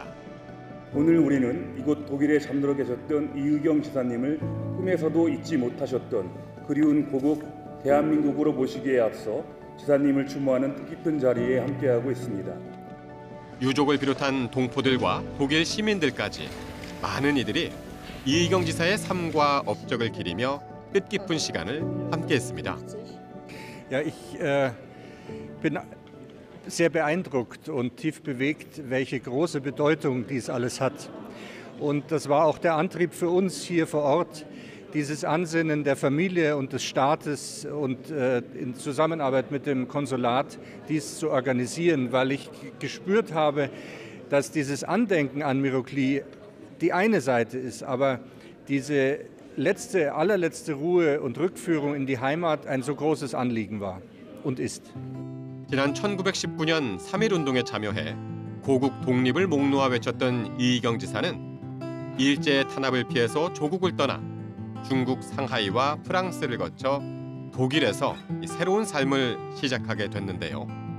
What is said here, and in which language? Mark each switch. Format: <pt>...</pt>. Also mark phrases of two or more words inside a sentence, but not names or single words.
<ko>오늘 우리는 이곳 독일에 잠들어 계셨던 이의경 지사님을 꿈에서도 잊지 못하셨던 그리운 고국 대한민국으로 모시기에 앞서 지사님을 추모하는 뜻깊은 자리에 함께하고 있습니다. 유족을 비롯한 동포들과 독일 시민들까지 많은 이들이 이의경 지사의 삶과 업적을 기리며 뜻깊은 시간을 함께했습니다.</ko> <de>Ja, ich bin sehr beeindruckt und tief bewegt, welche große Bedeutung dies alles hat. Und das war auch der Antrieb für uns hier vor Ort, dieses Ansinnen der Familie und des Staates und in Zusammenarbeit mit dem Konsulat dies zu organisieren, weil ich gespürt habe, dass dieses Andenken an Mirogli die eine Seite ist, aber diese allerletzte Ruhe und Rückführung in die Heimat ein so großes Anliegen war und ist.</de> <ko>지난 1919년 3.1운동에 참여해 고국 독립을 목놓아 외쳤던 이의경 지사는 일제의 탄압을 피해서 조국을 떠나 중국 상하이와 프랑스를 거쳐 독일에서 새로운 삶을 시작하게 됐는데요.</ko>